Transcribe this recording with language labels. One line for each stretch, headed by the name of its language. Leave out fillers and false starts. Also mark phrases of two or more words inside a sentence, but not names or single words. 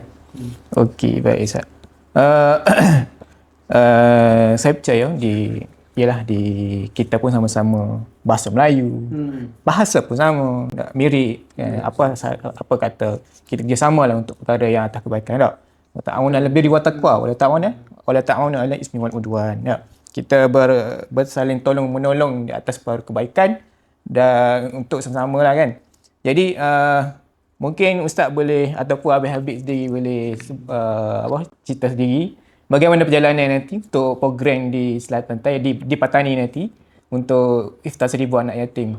Malay: Okey, baik Ustaz. Saya percaya di kita pun sama-sama bahasa Melayu. Bahasa pun sama, tak mirip. Apa kata kita kerjasamalah untuk perkara yang atas kebaikan tak.
Arabic: وتعاونوا على البر والتقوى ولا تعاونوا على الإثم والعدوان.
Malay: Tak. Kita bersaling tolong menolong di atas perkara kebaikan dan untuk sama-sama lah kan. Jadi mungkin Ustaz boleh ataupun Abang Habib sendiri boleh cerita sendiri bagaimana perjalanan nanti untuk program di Selatan Thai di Patani nanti untuk iftar 1000 anak yatim.